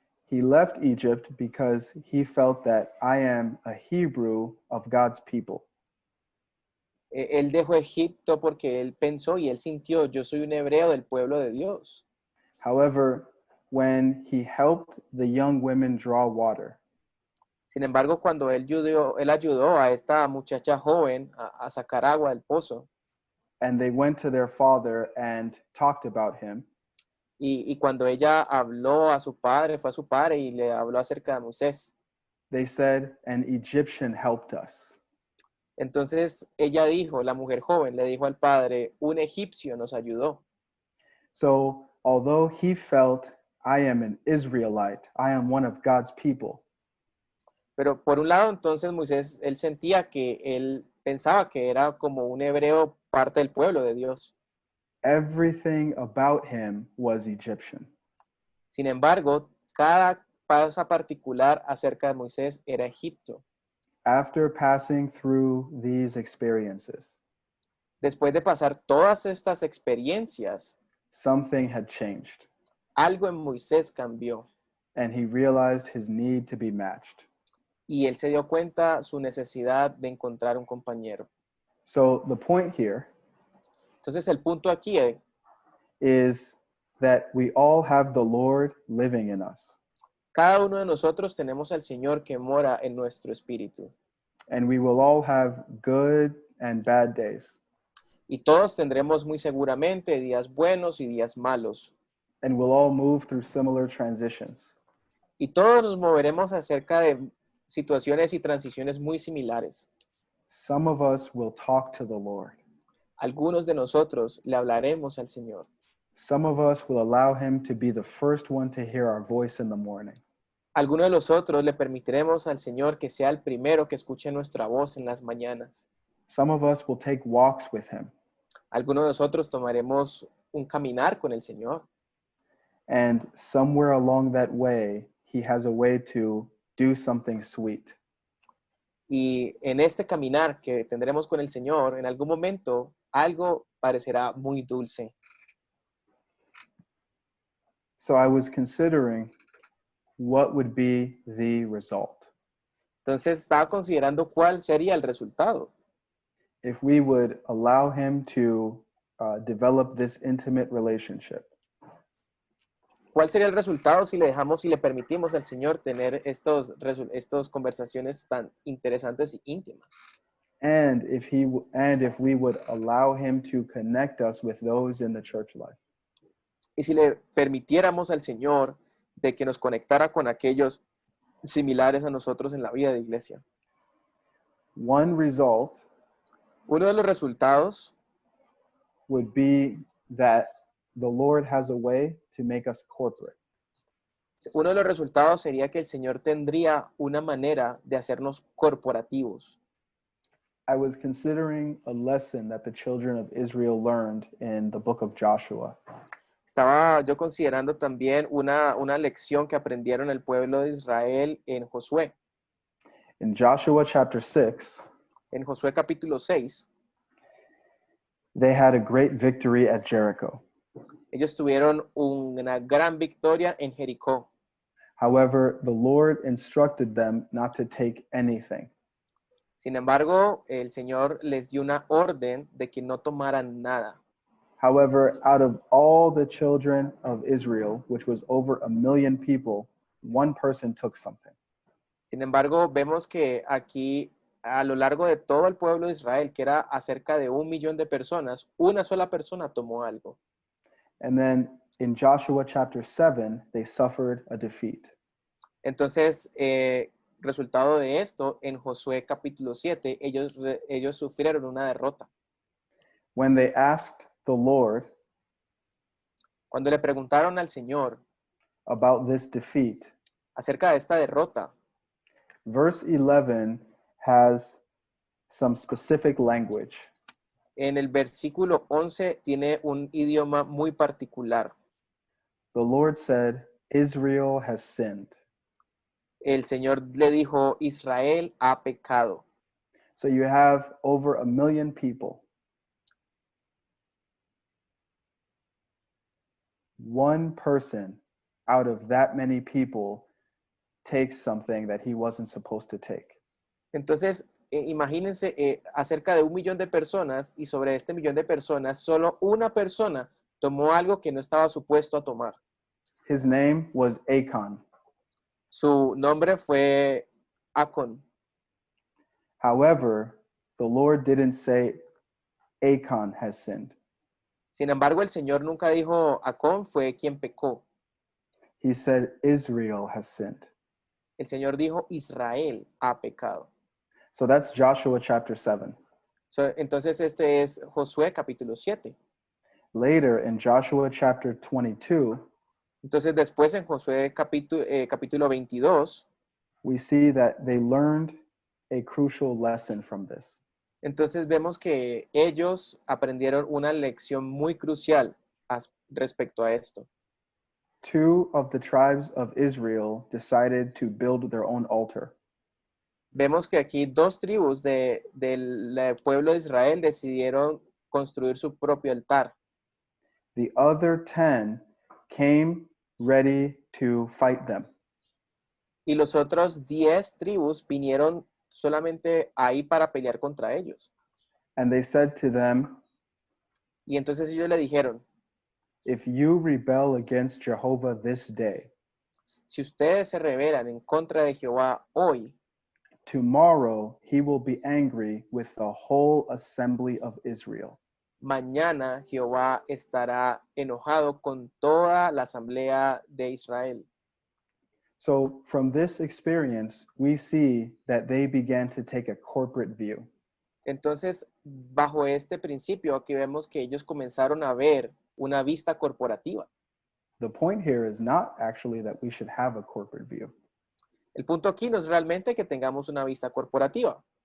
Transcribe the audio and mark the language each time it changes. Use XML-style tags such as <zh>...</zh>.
<en>he left Egypt because he felt that I am a Hebrew of God's people.</en> <es>él dejó Egipto porque él pensó y él sintió, yo soy un hebreo del pueblo de Dios.</es> <en>However, when he helped the young women draw water,</en> <es>Sin embargo, cuando él ayudó a esta muchacha joven a sacar agua del pozo,</es> <en>and they went to their father and talked about him,</en> <es>y cuando ella habló a su padre, fue a su padre y le habló acerca de Moisés,</es> <en>they said, an Egyptian helped us.</en> <es>entonces ella dijo, la mujer joven le dijo al padre, un egipcio nos ayudó.</es> <en>So, although he felt, I am an Israelite, I am one of God's people,</en> <es>Pero por un lado, entonces Moisés, él sentía que él pensaba que era como un hebreo parte del pueblo de Dios.</es> <en>everything about him was Egyptian.</en> <es>Sin embargo, cada cosa particular acerca de Moisés era Egipto.</es> <en>After passing through these experiences,</en> <es>Después de pasar todas estas experiencias,</es> <en>something had changed,</en> <es>algo en Moisés cambió</es> <en>and he realized his need to be matched.</en> <es>y él se dio cuenta su necesidad de encontrar un compañero.</es> <en>So, the point here</en> <es>Entonces el punto aquí</es> <en>is that we all have the Lord living in us,</en> <es>cada uno de nosotros tenemos al Señor que mora en nuestro espíritu</es> <en>and we will all have good and bad days,</en> <es>y todos tendremos muy seguramente días buenos y días malos</es> <en>and we'll all move through similar transitions.</en> <es>y todos nos moveremos acerca de situaciones y transiciones muy similares.</es> <en>Some of us will talk to the Lord.</en> <es>Algunos de nosotros le hablaremos al Señor.</es> <en>Some of us will allow him to be the first one to hear our voice in the morning.</en> <es>Algunos de nosotros le permitiremos al Señor que sea el primero que escuche nuestra voz en las mañanas.</es> <en>Some of us will take walks with him.</en> <es>Algunos de nosotros tomaremos un caminar con el Señor.</es> <en>And somewhere along that way, he has a way to do something sweet.</en> <es>Y en este caminar que tendremos con el Señor, en algún momento, algo parecerá muy dulce.</es> <en>So I was considering what would be the result?</en> <es>Entonces estaba considerando cuál sería el resultado.</es> <en>If we would allow him to develop this intimate relationship.</en> <es>¿Cuál sería el resultado si le dejamos y le permitimos al Señor tener estos conversaciones tan interesantes y íntimas?</es> <en>And if we would allow him to connect us with those in the church life.</en> <es>Y si le permitiéramos al Señor de que nos conectara con aquellos similares a nosotros en la vida de iglesia.</es> <en>One result</en> <es>Uno de los resultados</es> <en>would be that the Lord has a way to make us corporate.</en> <es>Uno de los resultados sería que el Señor tendría una manera de hacernos corporativos.</es> <en>I was considering a lesson that the children of Israel learned in the book of Joshua.</en> <es>Estaba yo considerando también una lección que aprendieron el pueblo de Israel en Josué.</es> <en>In Joshua chapter 6,</en> <es>En Josué capítulo 6,</es> <en>they had a great victory at Jericho.</en> <es>ellos tuvieron una gran victoria en Jericó.</es> <en>However, the Lord instructed them not to take anything.</en> <es>Sin embargo, el Señor les dio una orden de que no tomaran nada.</es> <en>However, out of all the children of Israel, which was over 1 million people, one person took something.</en> <es>Sin embargo, vemos que aquí, a lo largo de todo el pueblo de Israel, que era acerca de 1 millón de personas, una sola persona tomó algo.</es> <en>And then in Joshua chapter 7, they suffered a defeat.</en> <es>Entonces, resultado de esto, en Josué capítulo 7, ellos sufrieron una derrota.</es> <en>When they asked the Lord</en> <es>Cuando le preguntaron al Señor</es> <en>about this defeat,</en> <es>acerca de esta derrota,</es> <en>verse 11 has some specific language.</en> <es>en el versículo 11 tiene un idioma muy particular.</es> <en>The Lord said, Israel has sinned.</en> <es>El Señor le dijo, Israel ha pecado.</es> <en>So you have over 1 million people. One person out of that many people takes something that he wasn't supposed to take.</en> <es>Entonces, imagínense acerca de 1 millón de personas y sobre este millón de personas, solo una persona tomó algo que no estaba supuesto a tomar.</es> <en>His name was Achan.</en> <es>Su nombre fue Acon.</es> <en>However, the Lord didn't say Achan has sinned.</en> <es>Sin embargo, el Señor nunca dijo Acon fue quien pecó.</es> <en>He said Israel has sinned.</en> <es>El Señor dijo Israel ha pecado.</es> <en>So that's Joshua chapter 7.</en> <es>Entonces este es Josué capítulo 7.</es> <en>Later in Joshua chapter 22,</en> <es>Entonces después en Josué capítulo 22,</es> <en>we see that they learned a crucial lesson from this.</en> <es>entonces vemos que ellos aprendieron una lección muy crucial respecto a esto.</es> <en>2 of the tribes of Israel decided to build their own altar.</en> <es>Vemos que aquí 2 tribus del pueblo de Israel decidieron construir su propio altar.</es> <en>The other 10 came ready to fight them.</en> <es>Y los otros 10 tribus vinieron solamente ahí para pelear contra ellos.</es> <en>And they said to them,</en> <es>Y entonces ellos le dijeron,</es> <en>if you rebel against Jehovah this day,</en> <es>si ustedes se rebelan en contra de Jehová hoy,</es> <en>tomorrow he will be angry with the whole assembly of Israel.</en> <es>mañana Jehová estará enojado con toda la asamblea de Israel.</es> <en>So from this experience, we see that they began to take a corporate view.</en> <es>Entonces, bajo este principio, aquí vemos que ellos comenzaron a ver una vista corporativa.</es> <en>The point here is not actually that we should have a corporate view.</en> <es>El punto aquí no es realmente que tengamos una vista corporativa.</es>